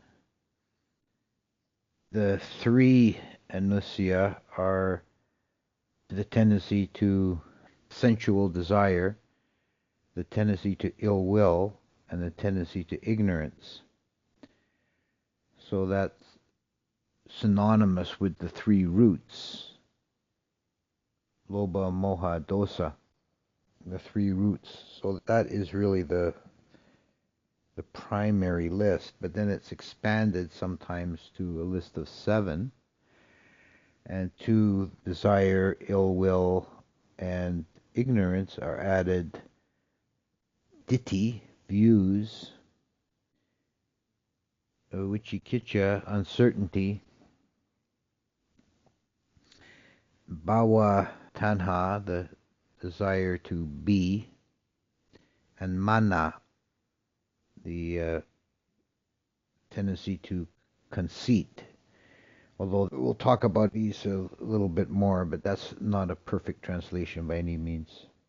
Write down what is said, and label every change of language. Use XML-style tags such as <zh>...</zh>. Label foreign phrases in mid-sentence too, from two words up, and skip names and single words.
<en>The 3 anusaya are the tendency to sensual desire, the tendency to ill will, and the tendency to ignorance. So that's synonymous with the 3 roots,</en> <pi>lobha, moha, dosa,</pi> <en>the 3 roots. So that is really the primary list, but then it's expanded sometimes to a list of 7, and to desire, ill will, and ignorance are added ditthi, views,</en> <pi>vicikiccha, uncertainty, bhava, tanha,</pi> <en>the desire to be, and mana, the tendency to conceit. Although we'll talk about these a little bit more, but that's not a perfect translation by any means.</en>